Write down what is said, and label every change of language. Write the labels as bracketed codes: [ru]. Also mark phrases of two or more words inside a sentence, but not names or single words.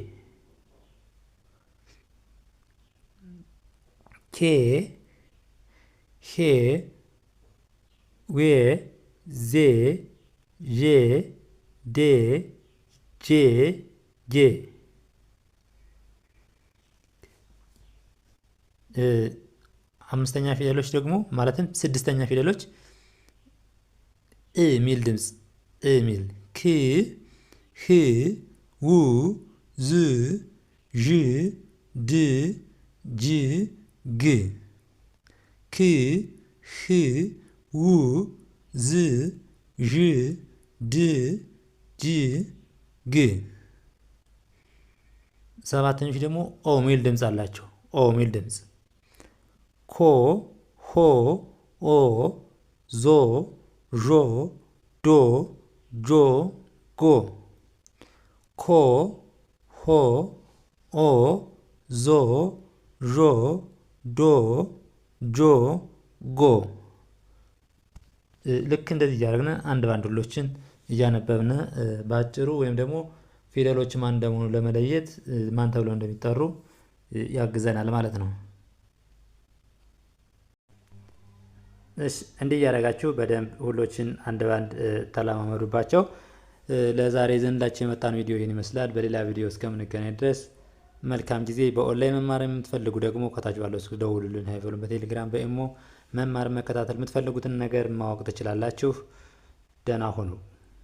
[am] ኬ ሄ ዌ ዜ ዤ ዴ ጄ ጌ አምስተኛ ፊደሎች ደግሞ ማለትም ስድስተኛ ፊደሎች እ ሚል ድምፅ እ ሚል ክ ህ ው ዝ ዥ ድ ጅ ግ ክ ህ ው ዝ ዥ ድ ጅ ግ ሰባተኞች ደግሞ ኦ ሚል ድምፅ አላቸው። ኦ ሚል ድምፅ ኮ ሆ ኦ ዞ ዦ ዶ ጆ ጎ ኮ ሆ ኦ ዞ ዦ ዶ ጆ ጎ ልክ እንደዚህ እያደረግን አንድ ባንድ ሁሎችን እያነበብን በአጭሩ ወይም ደግሞ ፊደሎች ማን እንደሆኑ ለመለየት ማን ተብለው እንደሚጠሩ ያግዘናል ማለት ነው። እሺ እንዲህ እያደረጋችሁ በደንብ ሁሎችን አንድ ባንድ ተለማመዱባቸው። ለዛሬ ዘንዳችሁ የመጣን ቪዲዮ ይህን ይመስላል። በሌላ ቪዲዮ እስከምንገናኝ ድረስ መልካም ጊዜ። በኦንላይን መማር የምትፈልጉ ደግሞ ከታች ባለው ስልክ ደውሉልን። ሃይፈሉን በቴሌግራም በኢሞ መማር መከታተል የምትፈልጉትን ነገር ማወቅ ትችላላችሁ። ደህና ሁኑ።